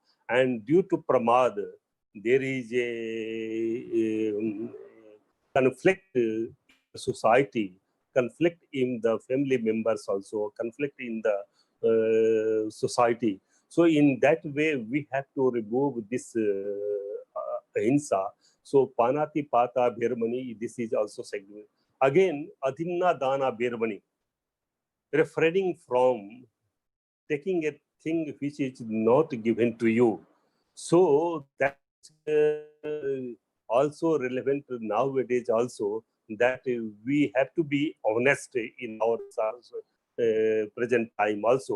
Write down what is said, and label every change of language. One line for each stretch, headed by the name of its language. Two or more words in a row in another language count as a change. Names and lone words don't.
English: And due to pramad, there is a conflict society, conflict in the family members also, conflict in the society. So in that way, we have to remove this ahimsa.
Pali: So panati pata bhermani,
English: this is also segment. Again,
Pali: adhinna dana bhermani,
English: refraining from taking a thing which is not given to you. So that's also relevant nowadays also, that we have to be honest in our present time also.